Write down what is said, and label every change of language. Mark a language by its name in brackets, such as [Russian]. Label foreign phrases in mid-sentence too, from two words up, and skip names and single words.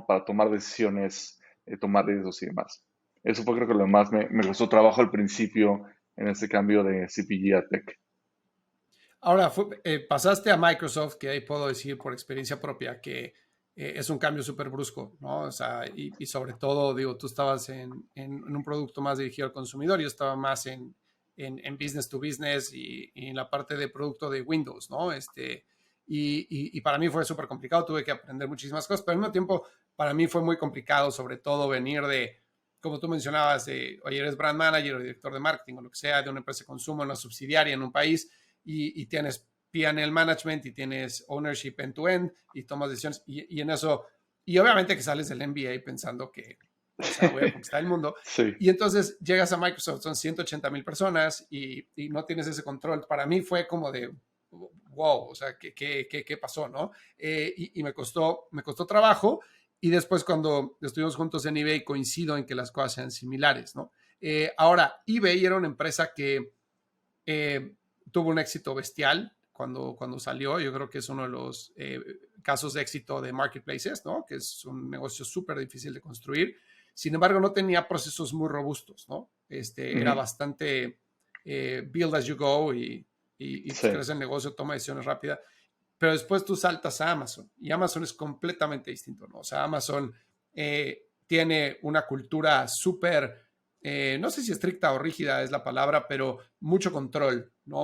[Spanish] Para tomar decisiones, tomar riesgos y demás. Eso fue creo que lo más me costó trabajo al principio en ese cambio de CPG a Tech. Ahora, pasaste a Microsoft, que ahí puedo decir por experiencia propia que es un cambio súper brusco, ¿no? O sea, y sobre todo, digo, tú estabas en un producto más dirigido al consumidor, yo estaba más en [English] business to business [Spanish] y en la parte de producto de Windows, ¿no? Y para mí fue súper complicado, tuve que aprender muchísimas cosas, pero al mismo tiempo para mí fue muy complicado, sobre todo venir de, como tú mencionabas, de, oye, eres [English] brand manager [Spanish] o director de marketing o lo que sea, de una empresa de consumo en una subsidiaria en un país y tienes [English] P&L management [Spanish] y tienes [English] ownership end-to-end [Spanish] y tomas decisiones y en eso, y obviamente que sales del MBA pensando que, o sea, voy a conquistar el mundo. Sí. Y entonces llegas a Microsoft, son 180,000 personas y no tienes ese control. Para mí fue como de, wow, o sea, ¿qué pasó, no? Y me costó trabajo y después cuando estuvimos juntos en eBay coincido en que las cosas sean similares, ¿no? Ahora, eBay era una empresa que eh, tuvo un éxito bestial cuando salió. Yo creo que es uno de los casos de éxito de marketplaces, ¿no? Que es un negocio súper difícil de construir. Sin embargo, no tenía procesos muy robustos, ¿no? Era Ujú. bastante [English] build as you go [Spanish] y pues Sí. crees el negocio, toma decisiones rápidas. pero después tú saltas a Amazon y Amazon es completamente distinto, ¿no? O sea, Amazon tiene una cultura súper, no sé si estricta o rígida es la palabra, pero mucho control, ¿no?